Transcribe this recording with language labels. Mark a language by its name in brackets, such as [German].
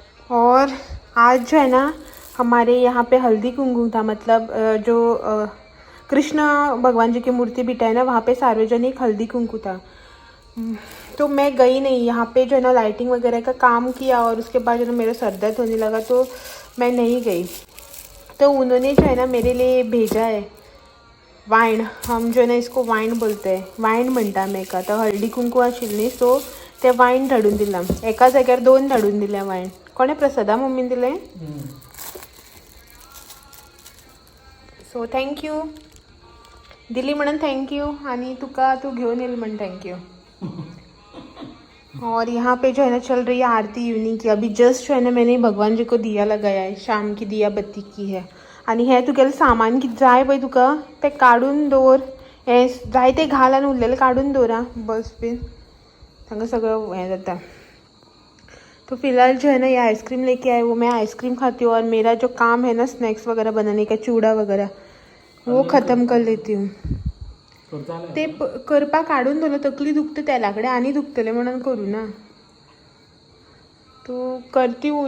[Hindi] और आज जो है ना हमारे यहाँ पे हल्दी कुमकुम था, मतलब जो कृष्ण भगवान जी की मूर्ति बिठा है ना, वहाँ पे सार्वजनिक हल्दी कुमकुम था। तो मैं गई नहीं, यहाँ पे जो है ना लाइटिंग वगैरह का काम किया और उसके बाद जो है ना मेरा सर दर्द होने लगा तो मैं नहीं गई। तो उन्होंने जो है ना मेरे लिए भेजा है वाइन, हम जो है ना इसको वाइन बोलते हैं, [Goan Konkani] वाइन म्हणटा आमी एका। तो हळदी कुंकू आशिल्ली सो ते वाइन धाडून दिलां, एका जाग्यार 2 धाडून दिले वाइन। कोणे? प्रसादा मम्मीन दिले। सो थँक्यू, दिली म्हणून थँक्यू, आणि तुका तू घेऊन येईल म्हणून थँक्यू। [Hindi] और यहाँ पे जो है ना चल रही है आरती इवनिंग की। अभी जस्ट जो है ना मैंने भगवान जी को दिया लगाया है, शाम की दिया बत्ती की है। [Goan Konkani] आणि हे तुगेलें सामान कितें जाय पळय तुका तें काडून दवर, हें जाय तें घाल आनी उरलेलें काडून दवर आं, बस बीन तांकां सगळं हें जाता। [Hindi] तो फिलहाल जो है ना ये आइसक्रीम लेके आए, वो मैं आइसक्रीम खाती हूँ और मेरा जो काम है ना स्नैक्स वगैरह बनाने का, चूड़ा वगैरह, वो ख़त्म कर लेती हूँ। [Goan Konkani] ते करपा काढून दवरलें, तकली दुखते तेला कडेन आनी दुखतलें म्हणून करूँ ना, [Hindi] तो करती हूँ।